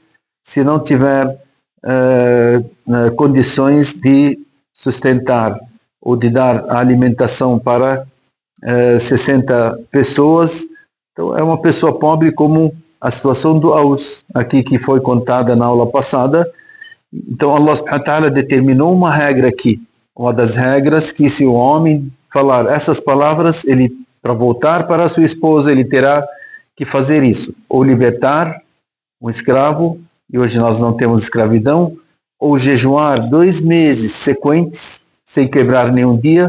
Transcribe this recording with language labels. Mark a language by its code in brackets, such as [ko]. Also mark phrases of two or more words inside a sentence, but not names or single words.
[pt] Se não tiver condições de sustentar ou de dar a alimentação para 60 pessoas, então é uma pessoa pobre, como a situação do Aus, aqui que foi contada na aula passada. Então Allah [ar] سبحانه وتعالى [pt] determinou uma regra aqui, uma das regras, que se o homem falar essas palavras, ele, para voltar para a sua esposa, ele terá que fazer isso, ou libertar um escravo, e hoje nós não temos escravidão, ou jejuar 2 meses sequentes, sem quebrar nenhum dia.